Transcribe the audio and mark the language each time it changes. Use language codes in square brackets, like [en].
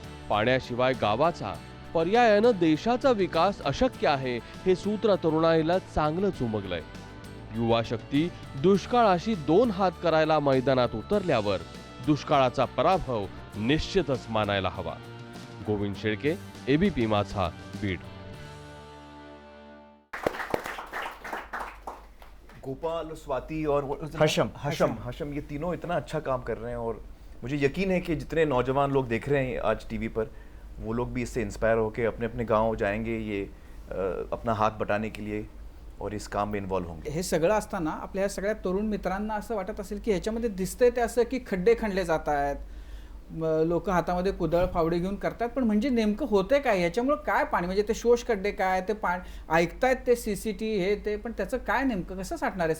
[mr] पाण्याशिवाय गावाचा, पर्यायानं देशाचा विकास अशक्य आहे हे सूत्र तरुणाईला चांगलंच उमगलंय. युवा शक्ती दुष्काळाशी 2 हात करायला मैदानात उतरल्यावर दुष्काळाचा पराभव निश्चितच मानायला हवा. गोविंद शेळके, एबीपी माझा, बीड. [hi] गोपाल, स्वाति और हशम ये तीनों इतना अच्छा काम कर रहे हैं और मुझे यकीन है कि जितने नौजवान लोग देख रहे हैं आज टीवी पर वो लोग भी इससे इंस्पायर होकर अपने अपने गांव जाएंगे, ये अपना हाथ बटाने के लिए और इस काम में इन्वॉल्व होंगे. [mr] हे सगळं असताना आपल्या ह्या सगळ्या तरुण मित्रांना असं वाटत असेल की ह्याच्यामध्ये दिसतंय ते असं की खड्डे खणले जात आहेत, लोक हातामध्ये कुदळ फावडी घेऊन करतात, पण म्हणजे नेमकं होतंय काय, ह्याच्यामुळे काय पाणी, म्हणजे ते शोष खड्डे काय, ते पाणी ऐकतायत ते CCT हे ते, पण त्याचं काय नेमकं कसं साठणार आहे?